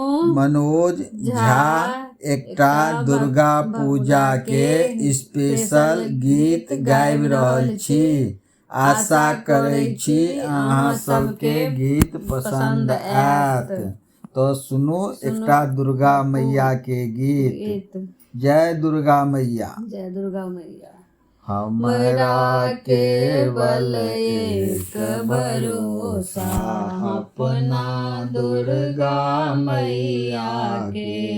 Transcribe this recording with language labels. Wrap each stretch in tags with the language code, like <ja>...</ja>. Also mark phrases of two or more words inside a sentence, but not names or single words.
<mai>मनोज झा एकटा दुर्गा पूजा के स्पेशल गीत गाबि रहल छी। आशा करै छी अहाँ सबके गीत पसंद आयत। तो सुनू एकटा दुर्गा मैया के गीत। जय दुर्गा मैया। जय दुर्गा मैया। हमरा केवल एक भरोसा अपना दुर्गा मैया के।</mai>